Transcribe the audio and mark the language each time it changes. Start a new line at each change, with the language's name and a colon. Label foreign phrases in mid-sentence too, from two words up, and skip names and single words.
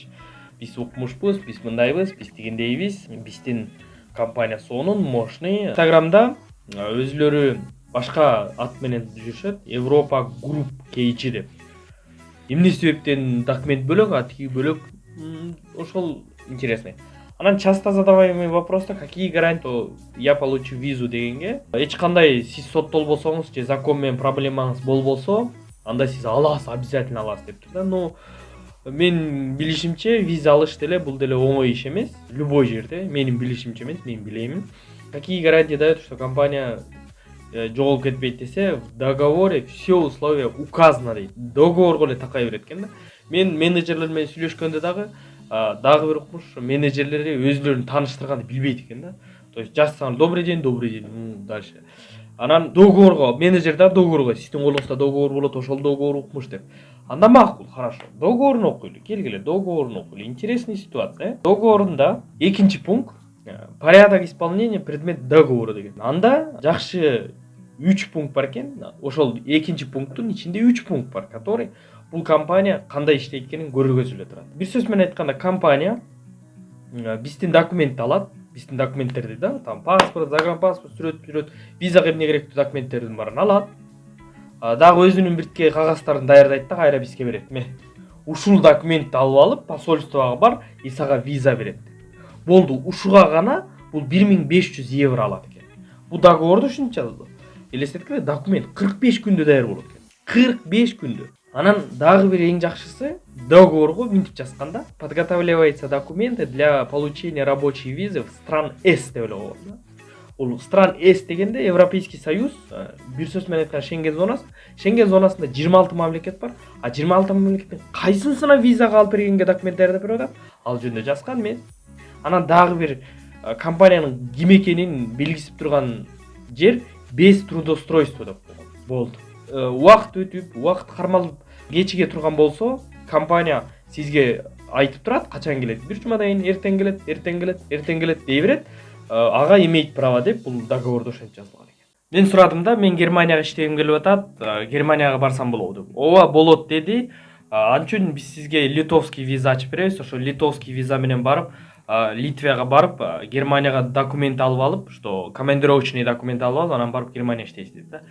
Kyrgyz: Биз укмушпуз, биз мындайбыз, биз тигиндейбиз. Биздин компания сонун, мощный. Инстаграмда өзүлөрү башка ат менен жүрүшөт. Европа Group KG деп. Эмне себептен документ бөлөк, а тиги бөлөк, ошол интересный. Анан
Russian: часто задаваемый вопроста, какие гарантии я получу визу
Kyrgyz: дегенге, эч кандай сиз соттолбосоңуз же закон менен проблемаңыз болбосо, анда сиз аласыз, обязательно аласыз дептир да. Но мен билишимче виза алыш деле бул деле оңой иш эмес. Любой жерде, менин билишимче эмес, мен билемин.
Russian: Какие гарантии дает, что компания
Kyrgyz: жоголуп кетпейт десе,
Russian: в договоре все условия указано дейт.
Kyrgyz: Договорго эле такай берет экен да. Мен менеджерлер менен сүйлөшкөндө дагы бир укмуш, менеджерлери өзлөрүн тааныштырганды билбейт экен да.
Russian: То есть жазсаң добрый день, дальше.
Kyrgyz: Анан договорго менеджер да договорго сиздин колуңузда договор болот, ошол договор укмуш деп. Анда макул, хорошо. Договорун окуйлу, келгиле, договорун окуйлу.
Russian: Интересная ситуация.
Kyrgyz: Договорунда экинчи пункт
Russian: порядок исполнения предмет договора
Kyrgyz: деген. Анда жакшы 3 пункт бар экен. Ошол экинчи пункттун ичинде 3 пункт бар, который бул компания кандай иштейт экенин көргөзүлө турат. Бир сөз менен айтканда, компания биздин документти алат, биздин документтерди да, там паспорт, загранпаспорт, сүрөт, визага эмне керектүү документтердин баарын алат. Дагы өзүнүн биртке кагазтарын даярдайт да, кайра бизге берет. Ушул документти алып алып, посольствого бар, и сага виза берет. Болду, ушуга гана бул 1500 евро алат экен. Бул договорду ушунча элестеткиле, документ 45 күндө даяр болот экен. 45 күндө. Анан дагы бир эң жакшысы, договорго мынтип жазганда,
Russian: подготавливается документы для получения рабочей визы в стран С
Kyrgyz: деп эле коет. Бул стран С дегенде Европейский Союз, бир сөз менен айтканда Шенген зонасы. Шенген зонасында 26 мамлекет бар. А 26 мамлекеттин кайсысына визага алып бергенге документ даярдап берип атат? Ал жөнүндө жазган мен. Анан дагы бир компаниянын ким экенин белгисип турган жер
Russian: без трудоустройства
Kyrgyz: деп койгон. Болду. Убакыт өтүп, убакыт кармалып кечиге турган болсо, компания сизге айтып турат, качан келет. Бир жумадан кийин эртең келет дей берет. Ага
Russian: имеет право
Kyrgyz: деп бул договордо ошентип жазылган экен. Мен сурадым да, мен Германияга иштегим келип атат, Германияга барсам болобу деп. Ооба, болот деди. Анчүн биз сизге литовский виза ачып беребиз. Ошо литовский виза менен барып, Литвияга барып, Германияга документ алып алып,
Russian: что командировочный документ
Kyrgyz: алып алып, анан барып Германияга иштейсиз деди да.